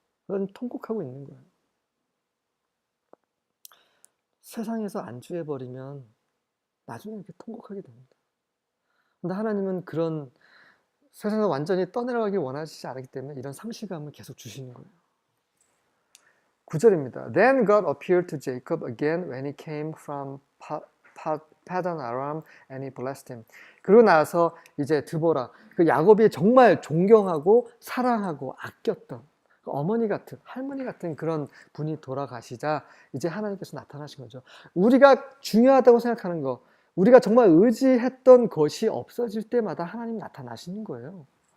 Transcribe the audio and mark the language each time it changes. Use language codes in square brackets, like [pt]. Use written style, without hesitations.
[ko] 그런 통곡하고 있는 거예요. 세상에서 안주해버리면 나중에 이렇게 통곡하게 됩니다. 근데 하나님은 그런 세상에서 완전히 떠내려가길 원하시지 않기 때문에 이런 상실감을 계속 주시는 거예요. 9절입니다. [en] Then God appeared to Jacob again when he came from Padan Aram and he blessed him. [ko] 그러고 나서 이제 드보라, 그 야곱이 정말 존경하고 사랑하고 아꼈던 그 어머니 같은, 할머니 같은 그런 분이 돌아가시자 이제 하나님께서 나타나신 거죠. 우리가 중요하다고 생각하는 거, 우리가 정말 의지했던 것이 없어질 때마다 하나님 나타나시는 거예요.